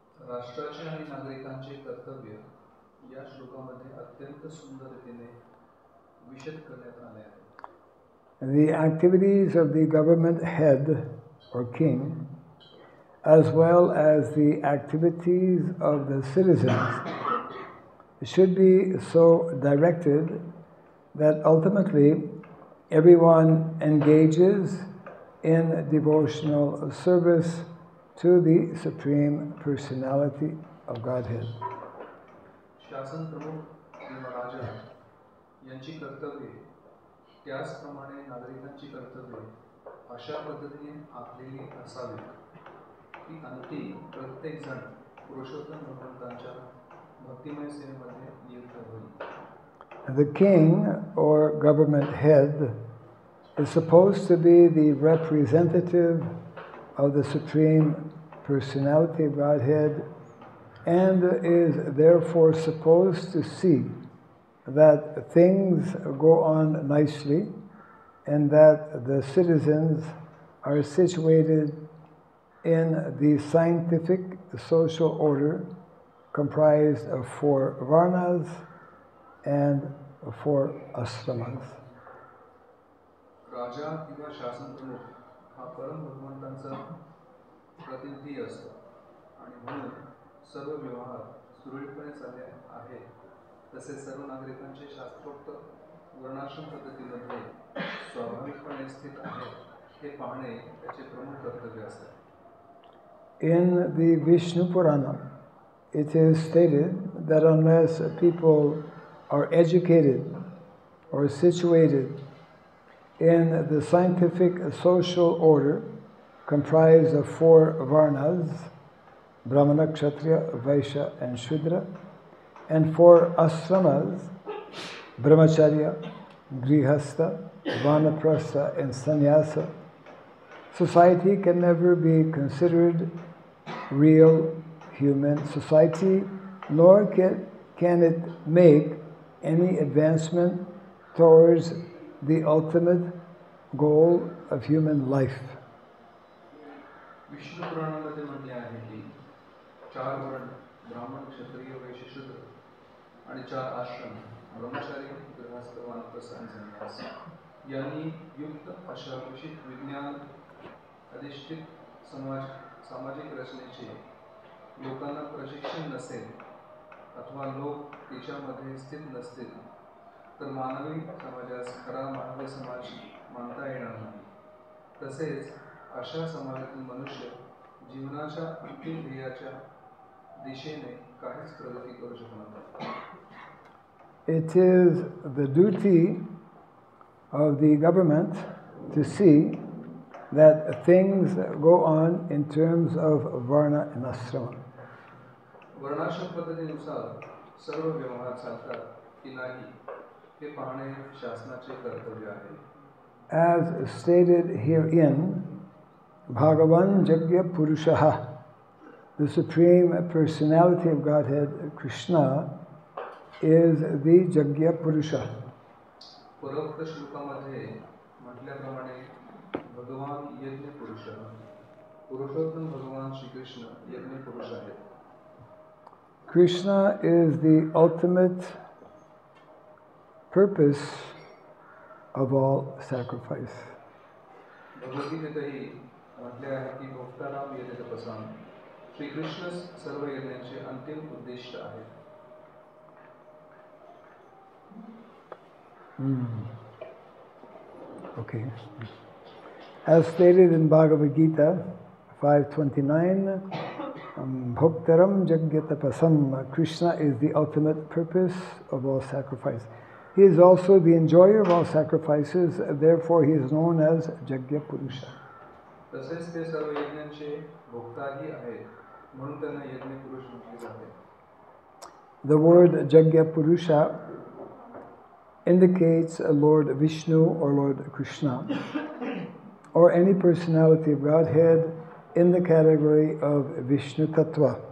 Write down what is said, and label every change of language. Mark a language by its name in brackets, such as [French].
[Marathi] राष्ट्राचे आणि नागरिकांचे कर्तव्य या श्लोकामध्ये अत्यंत सुंदर रीतीने विशद करण्यात आले आहे. [English] the activities of the government head or king, as well as the activities of the citizens, should be so directed that ultimately everyone engages in devotional service to the Supreme Personality of Godhead. [Marathi] शासन प्रमुख किंवा राजा यांची कर्तव्ये त्याचप्रमाणे नागरिकांची कर्तव्ये अशा पद्धतीने आखलेली असावीत की अंती प्रत्येक जण पुरुषोत्तम भगवंतांच्या भक्तिमय सेवेमध्ये नियुक्त होईल. [English] The king or government head is supposed to be the representative of the Supreme Personality of Godhead and is therefore supposed to see that things go on nicely and that the citizens are situated in the scientific social order comprised of 4 varnas and 4 ashramas. [Marathi] राजा किंवा शासन प्रमुख हा परम भगवंतांचा प्रतिनिधी असतो आणि म्हणून सर्व व्यवहार सुरळीतपणे चालले आहेत तसे सर्व नागरिकांचे शास्त्रोक्त वर्णाश्रम पद्धतीमध्ये स्वाभाविकपणे स्थित आहेत हे पाहणे त्याचे प्रमुख कर्तव्य असते. [English] In the Vishnu Purana, it is stated that unless people are educated or situated in the scientific social order comprised of 4 varnas, Brahmana, Kshatriya, Vaishya and Shudra, and 4 ashramas, Brahmacharya, Grihastha, Vanaprastha and Sannyasa, society can never be considered real human society, nor can it make any advancement towards the ultimate goal of human life. [Marathi] Vishnu पुराणामध्ये म्हटले आहे की 4 वर्ण ब्राह्मण, क्षत्रिय, वैश्य, शूद्र आणि 4 आश्रम ब्रह्मचारी, गृहस्थ, वानप्रस्थ आणि संन्यास यांनी युक्त अशा विशिष्ट विज्ञान अधिष्ठित सामाजिक रचनेचे लोकांना प्रशिक्षण नसेल अथवा लोक त्याच्यामध्ये स्थित नसतील तर मानवी समाजास खरा मानवी समाज मानता येणार नाही. तसेच अशा समाजातील मनुष्य जीवनाच्या अंतिम ध्येयाच्या दिशेने काहीच प्रगती करू शकणार नाही. [English] It is the duty of the government to see that things go on in terms of varna and ashrama. [Marathi] वर्णाश्रम पद्धतीनुसार सर्व व्यवहार चालतात की नाही हे पाहणे शासनाचे कर्तव्य आहे. [English] As stated herein, Bhagavan Jagya Purushaha, the Supreme Personality of Godhead, Krishna, is the Jagya Purusha. [Marathi] पूर्वोक्त श्लोकामध्ये म्हटल्याप्रमाणे भगवान यज्ञ पुरुष, पुरुषोत्तम भगवान श्री कृष्ण यज्ञ पुरुष आहेत. [English] Krishna is the ultimate purpose of all sacrifice. [Marathi] भगवद्गीतेतही म्हटले आहे की [Sanskrit] भोक्ताराम यज्ञ तपसाम, [Marathi] श्री कृष्ण सर्व यज्ञांचे अंतिम उद्दिष्ट आहे. [English] Okay. As stated in Bhagavad Gita 5:29, [Sanskrit] Bhoktaram Jagyatapasam, [English] Krishna is the ultimate purpose of all sacrifice. He is also the enjoyer of all sacrifices, therefore he is known as Jagya Purusha. [Marathi] तसेच ते सर्व यज्ञांचे भोक्ताही आहेत म्हणून त्यांना यज्ञ पुरुष म्हटले जाते. [English] The word Jagya Purusha indicates Lord Vishnu or Lord Krishna, or any personality of Godhead in the category of Vishnu Tattva.